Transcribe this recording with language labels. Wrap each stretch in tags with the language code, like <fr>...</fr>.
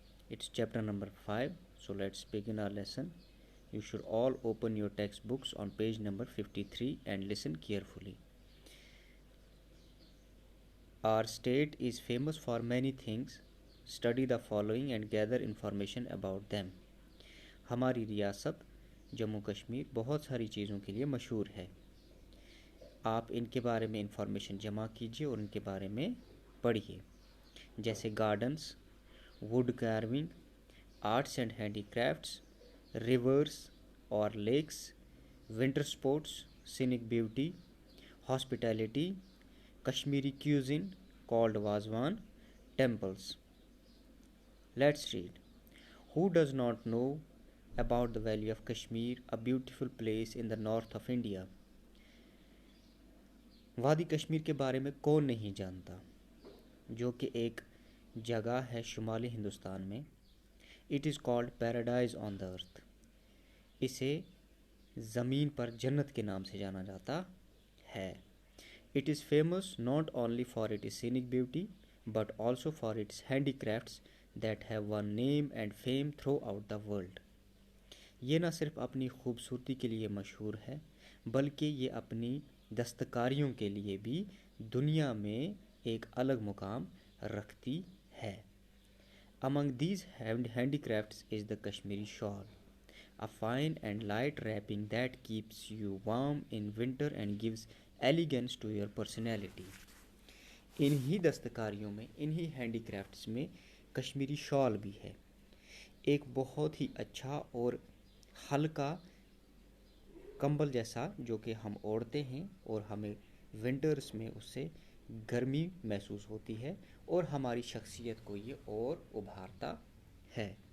<en>It's chapter number 5. So let's begin our lesson. You should all open your textbooks on page number 53 and listen carefully. Our state is famous for many things. Study the following and gather information about them.</en> <ur>ہماری ریاست جموں کشمیر بہت ساری چیزوں کے لیے مشہور ہے. آپ ان کے بارے میں انفارمیشن جمع کیجیے اور ان کے بارے میں پڑھیے، جیسے gardens, would carving, arts and handy crafts, reverse اور leaks, winter sports, Sainik beauty, hospitality, Kashmiri کیوزن called wazwan, temples.</ur> <en>Let's read. Who does not know about the Valley of Kashmir, a beautiful place in the north of India?</en> <ur>وادی کشمیر کے بارے میں کون نہیں جانتا، جو کہ ایک جگہ ہے شمالی ہندوستان میں.</ur> <en>It is called paradise on the earth.</en> <ur>اسے زمین پر جنت کے نام سے جانا جاتا ہے.</ur> <en>It is famous not only for its scenic beauty but also for its handicrafts that have won name and fame throughout the world.</en> <ur>یہ نہ صرف اپنی خوبصورتی کے لیے مشہور ہے بلکہ یہ اپنی دستکاریوں کے لیے بھی دنیا میں ایک الگ مقام رکھتی ہے.</ur> <en>Among these handicrafts is the Kashmiri shawl, a fine and light wrapping that keeps you warm in winter and gives elegance to your personality.</en> <ur>انہی دستکاریوں میں، انہی ہینڈی کرافٹس میں کشمیری شال بھی ہے، ایک بہت ہی اچھا اور ہلکا کمبل جیسا جو کہ ہم اوڑھتے ہیں اور ہمیں ونٹرز میں اس سے گرمی محسوس ہوتی ہے اور ہماری شخصیت کو یہ اور ابھارتا ہے.</ur>